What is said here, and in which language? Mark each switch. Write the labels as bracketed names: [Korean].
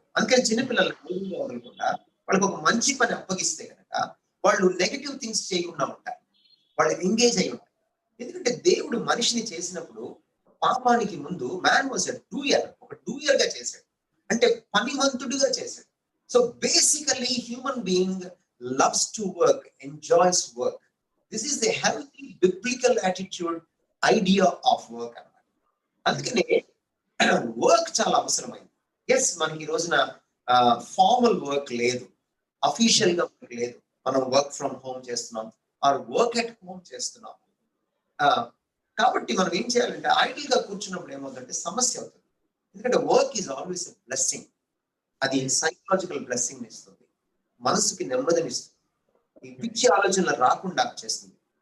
[Telugu] అందుకని చిన్నపిల్లలకు వదలకుండా వాళ్ళకి ఒక మంచి పని అప్పగిస్తే కనుక వాళ్ళు నెగటివ్ థింగ్స్ చేయకుండా ఉంటారు, వాళ్ళు ఎంగేజ్ అయి ఉంటారు. ఎందుకంటే దేవుడు మనిషిని చేసినప్పుడు పాపానికి ముందు [English] man was a doer, [Telugu] ఒక డూయర్ గా చేశాడు, అంటే పనివంతుడుగా చేశాడు. [English] So basically human being loves to work, enjoys work. This is the healthy biblical attitude idea of work. అందుకనే [Telugu] వర్క్ చాలా అవసరమైంది. ఎస్, మనకి ఈ రోజున ఫార్మల్ వర్క్ లేదు, అఫీషియల్ గా వర్క్ లేదు. మనం వర్క్ ఫ్రమ్ హోమ్ చేస్తున్నాం, ఆర్ వర్క్ ఎట్ హోమ్ చేస్తున్నాం. కాబట్టి మనం ఏం చేయాలంటే ఐడిల్ గా కూర్చున్నప్పుడు ఏమవుతుందంటే సమస్య అవుతుంది. ఎందుకంటే [English] Work is always a blessing. [Telugu] అది సైకలాజికల్ బ్లెస్సింగ్ ఇస్తుంది, మనసుకి నెమ్మదినిస్తుంది, ఈ పిచ్చి ఆలోచనలు రాకుండా చేస్తుంది.